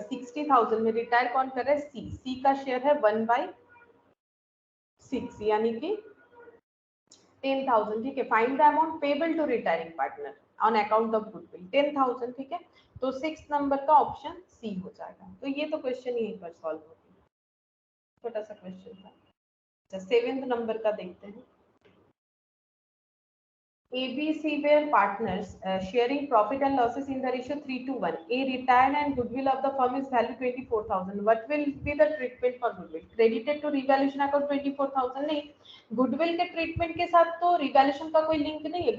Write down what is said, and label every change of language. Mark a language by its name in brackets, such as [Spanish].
[Hindi] 60,000 में रिटायर कौन कर रहा है, सी का शेयर है 1/6 यानी कि 10,000। ठीक है, [English] Find the amount payable to retiring partner on account of goodwill 10,000। [Hindi] ठीक है, तो 6 नंबर का ऑप्शन सी हो जाएगा। तो ये तो क्वेश्चन यहीं पर सॉल्व हो गया, छोटा सा क्वेश्चन था। अच्छा 7th नंबर का देखते हैं, [English] ABC were partners sharing profit and losses in the ratio 3:1. A retired and goodwill of the firm is valued 24,000. What will be the treatment for goodwill? Credited to revaluation account 24,000 [Hindi] नहीं, goodwill के treatment के साथ तो revaluation का कोई link नहीं है।